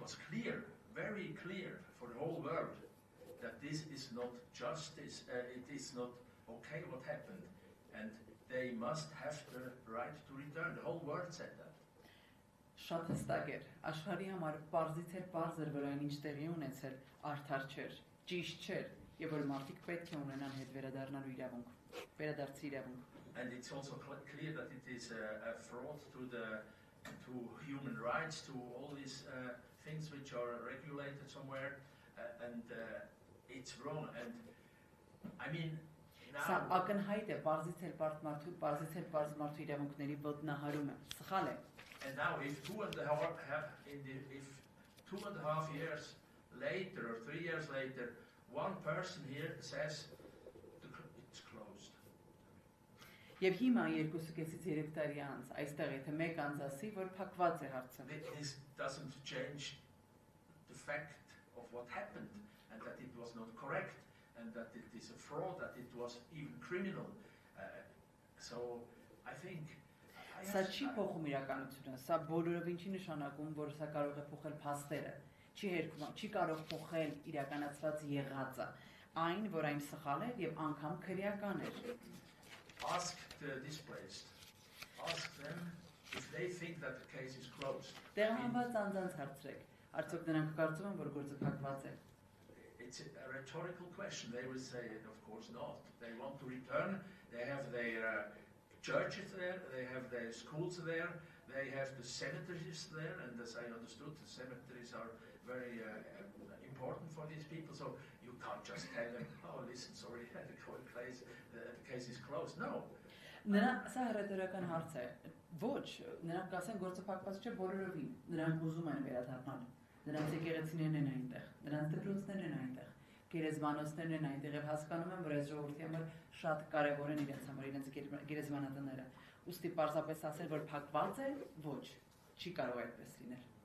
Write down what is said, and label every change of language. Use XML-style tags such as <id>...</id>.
<en>was clear, very clear for the whole world that this is not justice, it is not okay what happened, and they must have the right to return. The whole world said that.</en> <hy>Շատ հստակ էր, աշխարհի համար պարզից էր պարզ էր, որ այն ինչ տեղի ունեցել արդար չէր, ճիշտ չէր, եւ որ մարդիկ պետք է ունենան հետ վերադառնալու իրավունք, վերադարձի իրավունք.</hy> <en>And it's also clear that it is a fraud to human rights, to all these things which are regulated somewhere, and it's wrong. And I mean,</en> <hy>now ակնհայտ է, պարզից էր պարզ մարդու իրավունքների ոտնահարումը, սխալ է.</hy> <en>And now, if 2.5 years later or 3 years later, one person here says it's closed.</en> <hy>Եվ հիմա 2.5-3 տարի անց այստեղ եթե մեկ անձ ասի, որ փակված է հարցը.</hy> <en>This doesn't change the fact of what happened and that it was not correct and that it is a fraud, that it was even criminal. So I think.</en> <hy>Սա չի փոխում իրականությունը, սա բոլորովին չի նշանակում, որ սա կարող է փոխել փաստերը, չի կարող փոխել իրականացված եղածը, այն, որ այն սխալ էր եւ անգամ քրեական էր.</hy> <en>Ask the displaced. Ask them if they think that the case is closed.</en> <hy>Տեղահանված անձանց հարցրեք, արդյոք նրանք կարծում են, որ գործը փակված է.</hy> <en>It's a rhetorical question. They will say, of course not. They want to return. They have their churches there, they have their schools there, they have the cemeteries there, and as I understood, the cemeteries are very important for these people, so you can't just tell them, oh, listen, sorry, the case is closed. No.</en> <hy>Նրանք սա հրետորական հարց է։ Ոչ, նրանք ասեն գործը փակված չէ բոլորովին, նրանք ուզում են վերադառնալ։ Նրանց եկեղեցիներն են այնտեղ, նրանց դպրոցներն են այնտեղ, գերեզմանոցներն են այնտեղ եւ հասկանում են, որ այս ժողովրդի համար շատ կարեւոր են իրենց համար իրենց գերեզմանատները։ Ուստի պարզապես ասել, որ փակված է, ոչ, չի կարող այդպես լինել։</hy>